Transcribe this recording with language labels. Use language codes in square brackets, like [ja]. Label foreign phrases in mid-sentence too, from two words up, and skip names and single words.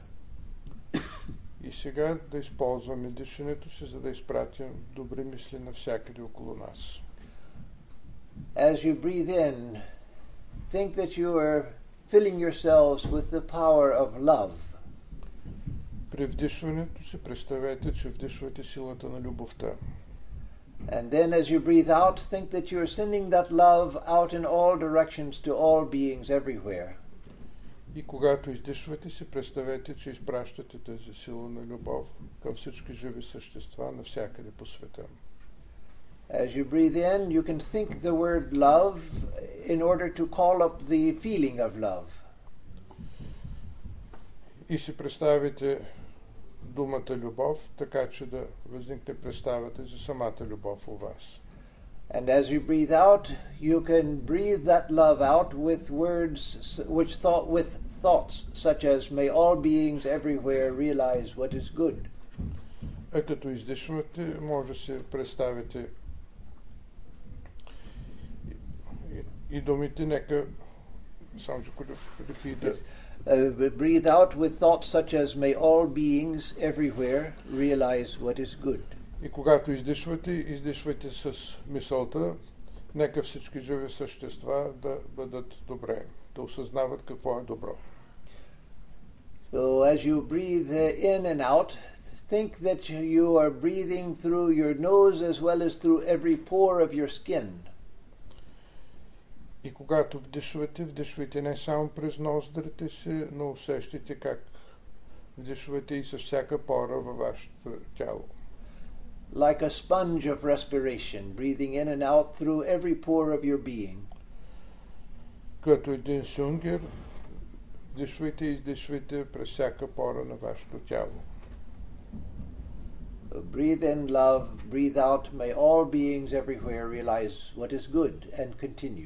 [bg] И сега да използваме дишането си, за да изпратим добри мисли навсякъде около нас. [en] As you breathe in, think that you are filling yourselves with the power of love. [bg] При вдишването си представете, че вдишвате силата на любовта. [en] And then as you breathe out, think that you are sending that love out in all directions to all beings everywhere. [bg] И когато издишвате си, представете, че изпращате тази сила на любов към всички живи същества навсякъде по света. [en] As you breathe in, you can think the word love in order to call up the feeling of love. [bg] И си представите думата любов, така че да възникне представата за самата любов у вас. [en] And as you breathe out, you can breathe that love out with words with thoughts such as may all beings everywhere realize what is good. [bg] А като издишвате, може да се представите и думите, нека само че [en] repeat it. Breathe out with thoughts such as may all beings everywhere realize what is good. [bg] И когато издишвайте с мисълта, нека всички живи същества да бъдат добре, да осъзнават какво е добро. [en] So as you breathe in and out, think that you are breathing through your nose as well as through every pore of your skin. [bg] И когато вдишвайте не само през ноздрите си, но усещайте как вдишвате и с всяка пора във вашето тяло. [en] Like a sponge of respiration, breathing in and out through every pore of your being. [bg] Като един сунгер, вдишвайте и издишвайте през всяка пора на вашето тяло. [en] Breathe in love, breathe out, may all beings everywhere realize what is good, and continue.